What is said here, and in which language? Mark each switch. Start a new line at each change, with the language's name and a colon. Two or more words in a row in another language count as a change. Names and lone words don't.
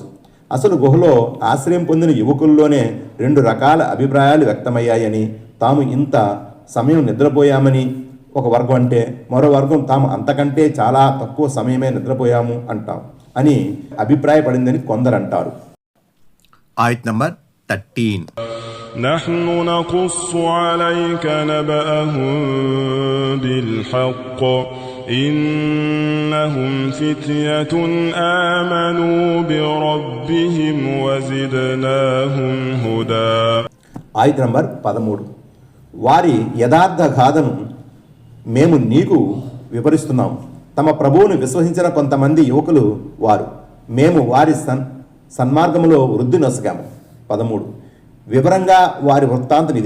Telugu: అసలు గుహలో ఆశ్రయం పొందిన యువకుల్లోనే రెండు రకాల అభిప్రాయాలు వ్యక్తమయ్యాయని, తాము ఇంత సమయం నిద్రపోయామని ఒక వర్గం అంటే, మరో వర్గం తాము అంతకంటే చాలా తక్కువ సమయమే నిద్రపోయాము అంటాం అని అభిప్రాయపడిందని కొందరంటారు. ఆయత్ నంబర్ 13.
Arabic: نحن نقص عليك نبأهم بالحق إنهم فتية آمنوا بربهم وزدناهم هدى.
Telugu: ఆయత్ నంబర్ 13. వారి యథార్థ గాథను మేము నీకు వివరిస్తున్నాము. తమ ప్రభువును విశ్వసించిన కొంతమంది యువకులు వారు, మేము వారి సన్మార్గములో వృద్ధి నొసగాము. 13. వివరంగా వారి వృత్తాంతం ఇది.